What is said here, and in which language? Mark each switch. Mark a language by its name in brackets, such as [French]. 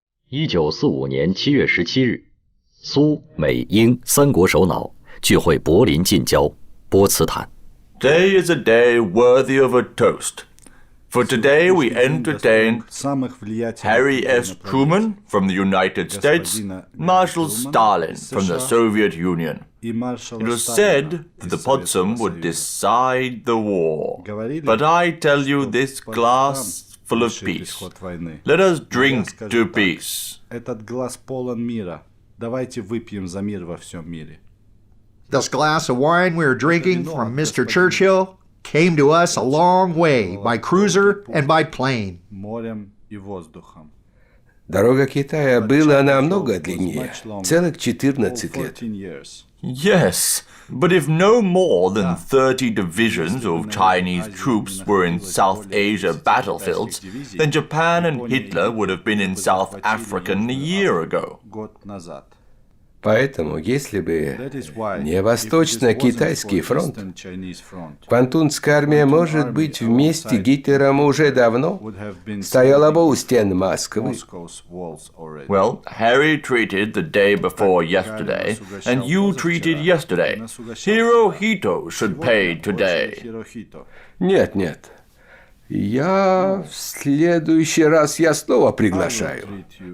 [Chinese] 1945年7月17日，苏美英三国首脑聚会柏林近郊波茨坦。 [English] Today is a day worthy of a toast. For today we entertain Harry S. Truman from the United States, Marshal Stalin from the Soviet Union. It was said that the Potsdam would decide the war. But I tell you, this glass full of peace. Let us drink to peace. [Russian] Этот глаз полон мира. Давайте выпьем за мир во всем мире. [English] This glass of wine we are drinking from Mr. Churchill came to us a long way by cruiser and by plane. [Russian] Морем и воздухом. Дорога Китая была намного длиннее, целых 14 лет. [English] Yes, but if no more than 30 divisions of Chinese troops were in South Asia battlefields, then Japan and Hitler would have been in South Africa a year ago. [Russian] Поэтому, если бы не Восточно-Китайский фронт, Квантунская армия, может быть, вместе с Гитлером уже давно стояла бы у стен Москвы. [English] Well, Harry treated the day before yesterday, and you treated yesterday. Hirohito should pay today. [Russian] Нет, нет. Я в следующий раз я снова приглашаю.